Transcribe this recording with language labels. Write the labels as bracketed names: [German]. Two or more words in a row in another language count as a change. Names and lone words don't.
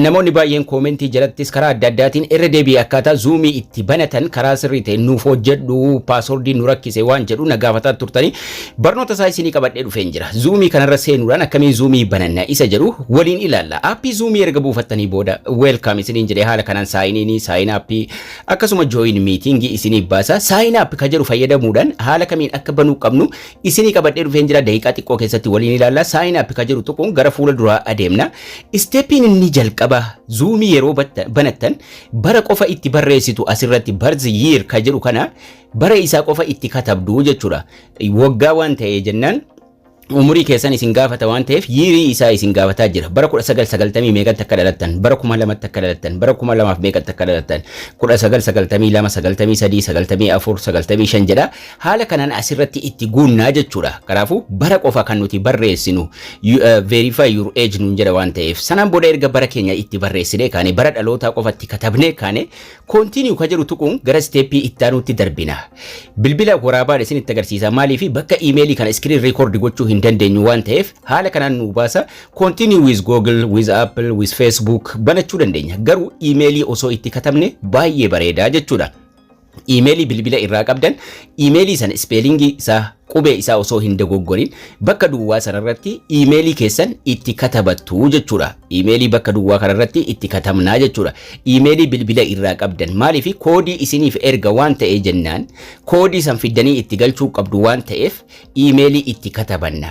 [Oromo] Namoonni baay'een koomentii jalattis karaa adda addaatiin irra deebi'ee akkaataa zoomii itti banatan karaa sirrii ta'e nuuf hojjedhu paaswordii nu rakkise waan jedhu na gaafataa turtanii barnoota isaa isinii qabadhee dhufeen jira. Zoomii kanarra seenuudhaan akkamiin zoomii bananna isa jedhu waliin ilaalla. Aappii zoomii erga buufattanii booda welcome isiniin jedhee haala kanaan [English] sign up [Oromo] akkasuma [English] join meeting [Oromo] isinii baasa. [English] Sign up [Oromo] ka jedhu fayyadamuudhaan haala kamiin akka banuu qabnu isinii qabadhee dhufeen jira. Daqiiqaa xiqqoo keessatti waliin ilaalla. [English] Sign up [Oromo] ka jedhu tokkoon gara fuula duraa adeemna. Stepin inni jalqaba zoomii yeroo banattan bara qofa itti barreessitu asirratti [English] birth year [Oromo] ka jedhu kana bara isaa qofa itti katabdu jechuudha. Waggaa waan ta'ee jennaan umurii keessan isin gaafata waan ta'eef yiirii isaa isin gaafataa jira. Bara 1990 meeqatti akka dhalattan, bara 2000 akka dhalattan, bara 2000 meeqatti akka dhalattan, 1992, 93, 94, 95 jedha. Haala kanaan asirratti itti guunnaa jechuudha. Kanaafuu bara qofa kan nuti barreessinu [English] verify your age [Oromo] nuun jedha waan ta'eef sanaan booda erga bara keenya itti barreessinee kaane bara dhalootaa qofatti katabnee kaane continue ka jedhu tuquun gara steepii itti aanutti darbina. Bilbila waraabaa isin itti agarsiisa. Maaliif bakka emailii kana [English] screen record [Oromo] gochuu dandeenyu waan ta'eef haala kanaan nu baasa. [English] Continue with Google, with Apple, with Facebook [Oromo] banachuu dandeenya. Garuu emailii osoo itti katabne baay'ee bareedaa jechuudha. Emailii bilbila irraa qabdan emailii sana spellingii isaa qubee isaa osoo hin dogoggorin bakka duwwaa sanarratti emailii keessan itti katabattu jechuudha. Emailii bakka duwwaa kanarratti itti katabnaa jechuudha. Emailii bilbila irraa qabdan maaliif koodii isiniif erga waan ta'ee jennaan koodii san fiddanii itti galchuu qabdu waan ta'eef emailii itti katabanna.